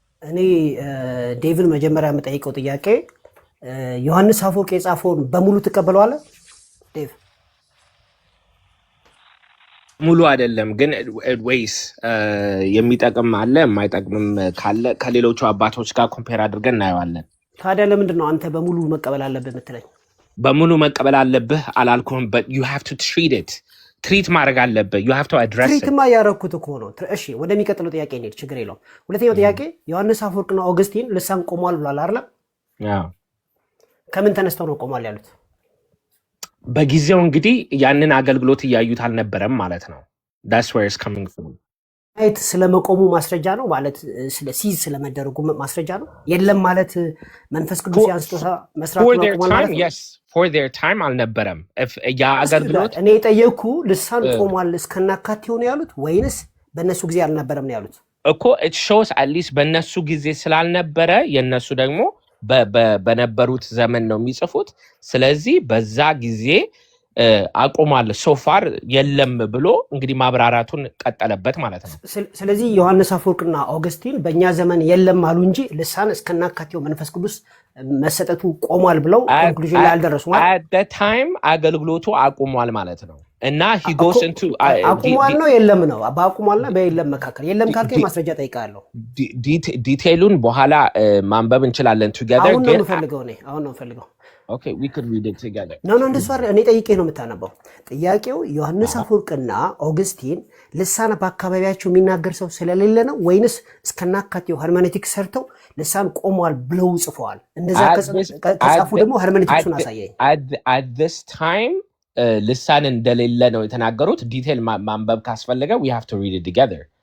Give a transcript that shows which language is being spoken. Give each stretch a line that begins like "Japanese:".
Amharic: እኔ ዴቭን መጀመሪያ የምጠይቀው ጥያቄ ዮሐንስ አፈወርቅ የጻፈውን በሙሉ ትቀበለዋለህ ዴቭ? ሙሉ አይደለም ግን ወይስ የሚጠቅም አለ የማይጠቅምም ካለ ከሌሎቹ አባቶች ጋር ኮምፔር አድርገን እናየዋለን። ታዲያ ለምንድን ነው አንተ በሙሉ መቀበል አለብህ የምትለኝ? በሙሉ መቀበል አለብህ አላልኩህም።
English: but you have to treat it
Amharic: ትሪት ማድረግ አለብህ።
English: you have to address it።
Amharic: ትሪትማ ያረኩት እኮ ነው። እሺ ወደሚቀጥለው ጥያቄ እንሂድ፣ ችግር የለውም። ሁለተኛው ጥያቄ ዮሐንስ አፈወርቅና ኦገስቲን ልሳን ቆሟል ብሏል አይደል? አዎ። ከምን ተነስተው ነው ቆሟል ያሉት? በጊዜው እንግዲህ ያንን አገልግሎት እያዩት አልነበረም ማለት ነው።
English: that's where it's coming from።
Amharic: አይት ስለመቆሙ ማስረጃ ነው ማለት ሲዝ ስለመደረጉ ማስረጃ ነው። የለም ማለት መንፈስ ቅዱስ ያንስቶታ መስራት ነው ማለት ነው።
English: yes for their time
Amharic: አልነበረም ያ አገልግሎት። እኔ የጠየኩ ልሳን ቆሟል እስከናካቴው ነው ያሉት ወይንስ በእነሱ ጊዜ አልነበረም ነው ያሉት? እኮ
English: it shows at least
Amharic: በእነሱ ጊዜ ስላልነበረ የነሱ ደግሞ በነበሩት ዘመን ነው የሚጽፉት። ስለዚህ በዛ ጊዜ አቆማል ሶፋር የለም ብሎ እንግዲህ ማብራራቱን ቀጠለበት ማለት ነው። ስለዚህ ዮሐንስ አፈወርቅና ኦገስቲን በእኛ ዘመን የለም አሉ እንጂ ልሳን እስከናካቴው መንፈስ ቅዱስ መሰጠቱ ቆሟል ብለው ኮንክሉዥን ላይ አልደረሱ ማለት
English: at the time
Amharic: አገልግሎቱ አቆሟል ማለት ነው። እና
English: he goes into
Amharic: አቁሟል ነው የለም ነው። በአቁሟልና በየለም መካከል የለም ካልከኝ ማስረጃ ጠይቃለሁ። ዲቴይሉን በኋላ ማንበብ እንችላለን together። አሁን ነው ፈልገው
English: okay we could read it together።
Amharic: no እንደሱ አይደል። እኔ ጠይቄ ነው የምታነበው። ጥያቄው ዮሐንስ አፈወርቅና ኦገስቲን ልሳን በአካባቢያቸው የሚናገር ሰው ስለሌለ ነው ወይንስ እስከናካቴው ሄርሜኔቲክ ሰርተው ልሳን ቆሟል ብለው ጽፈዋል? እንደዛ ከጻፉ ደግሞ ሄርሜኔቲክሱን አሳየኝ።
English: at this time
Amharic: ልሳን እንደሌለ ነው የተናገሩት። ዲቴል ማንበብ ካስፈለገ
English: we have to read it together።